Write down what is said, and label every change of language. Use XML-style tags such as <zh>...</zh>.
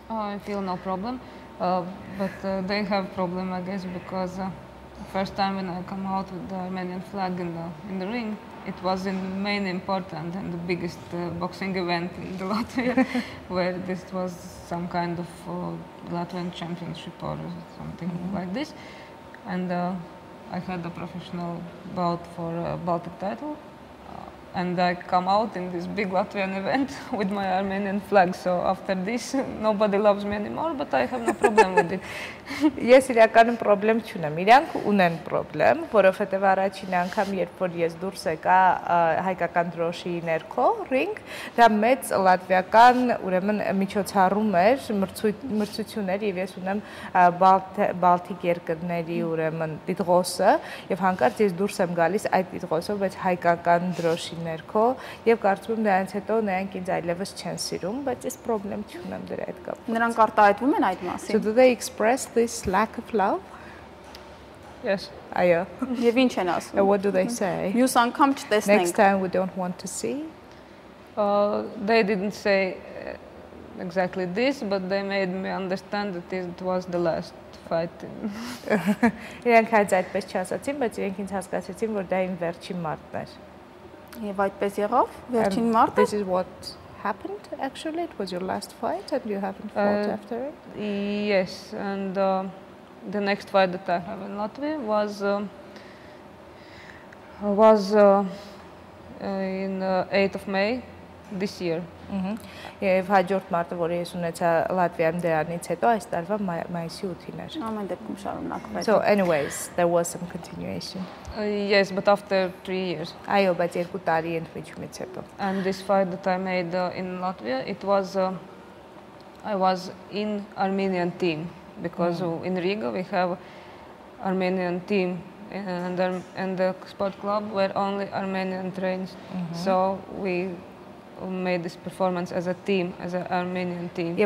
<en>I feel no problem, but they have problem, I guess, because first time when I come out with the Armenian flag in the ring, it was the main important and the biggest boxing event in the Latvia, where this was some kind of Latvian championship or something like this, and I had a professional bout for a Baltic title. And I come out in this big Latvian event with my Armenian flag. So after this, nobody loves me anymore, but I have no problem with it.</en> <hy>Ես իրականում պրոբլեմ չունեմ, իրանք ունեն պրոբլեմ, որովհետև առաջին անգամ, երբ որ ես դուրս եկա հայկական դրոշի ներքո, ռինգ, դա մեծ լատվիական, ուրեմն միջոցառում էր, մրցություն էր, եւ ես ունեմ Բալտիկ երկրների, ուրեմն դիտղոսը, եւ հանկարծ ես դուրս եմ գալիս այդ դիտղոսով, բայց հայկական դրոշի ներքո, եւ կարծում եմ դրանից հետո նրանք ինձ այլևս չեն սիրում, բայց ես պրոբլեմ չունեմ դրա հետ կապված։ Նրանք արտահայտվում են այդ մասին։</hy> <en>So do they express this lack of love? Yes.</en> <hy>Այո։ Եվ ինչ են ասում։</hy> <en>What do they say?</en> <hy>Մյուս անգամ չտեսնենք։</hy> <en>Next time we don't want to see. They didn't say exactly this, but they made me understand that it was the last fight.</en> <hy>Իրանք հենց այդպես չասացին, բայց իրենք ինձ հասկացեցին, որ դա իմ վերջին մարտն էր։ Եվ այդպես եղավ, վերջին մարտը։</hy> <en>This is what happened actually. It was your last fight and you haven't fought after it? Yes, and the next fight that I have in Latvia was was in 8th of May this year.</en> <hy>Եվ հաջորդ մարտը, որը ես ունեցա Լատվիայում դրանից հետո, այս տարվա մայիսի 8-ին էր։ Ամեն դեպքում շարունակվեց։</hy> <en>So anyways, there was some continuation. Yes, but after 3 years.</en> <hy>Այո, բայց 2 տարի ընդմիջումից հետո։</hy> <en>And this fight that I made in Latvia, it was I was in Armenian team because in Riga we have Armenian team and the sport club where only Armenian trains. So we made this performance as a team, as an Armenian team.</en>